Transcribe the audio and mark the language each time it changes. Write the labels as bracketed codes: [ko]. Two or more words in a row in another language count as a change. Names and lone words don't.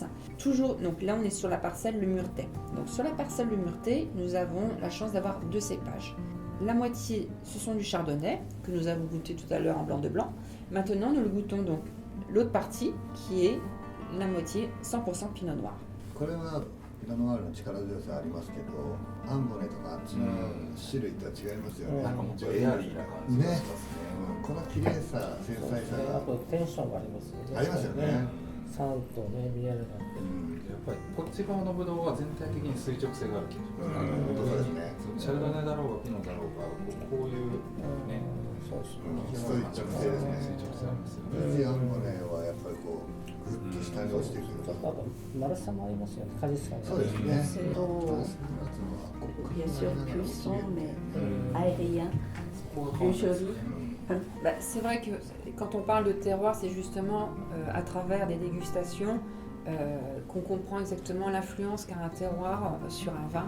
[fr] Donc là on est sur la parcelle Le Murtet. Donc sur la parcelle Le Murtet, nous avons la chance d'avoir 2 cépages. La moitié, ce sont du chardonnay que nous avons goûté tout à l'heure en blanc de blanc. Maintenant, nous le goûtons donc l'autre partie qui est la moitié 100% pinot noir. [ja] これはピノノワールの力強さありますけど、アンボネとかあっちの種類とは違いますよね。なんかもっとエアリーな感じがしますね。この綺麗さ、繊細さがあとテンションがありますよね。ありますよね。酸とね、ミネラルがあって。やっぱりこっち側のブドウは全体的に垂直性がある気がします。そうですね。シャルドネだろうがピノだろうがこういうね、そうですね。垂直性ですね。垂直性ありますよね。普通アンボネはやっぱりこうぐっと下に落ちてくる。あと丸さもありますよね。果実感が。そうですね。 [fr] Bien sûr, puissant, mais aérien, plus joli. C'est vrai que quand on parle de terroir, c'est justement à travers des dégustations qu'on comprend exactement l'influence qu'a un terroir sur un vin.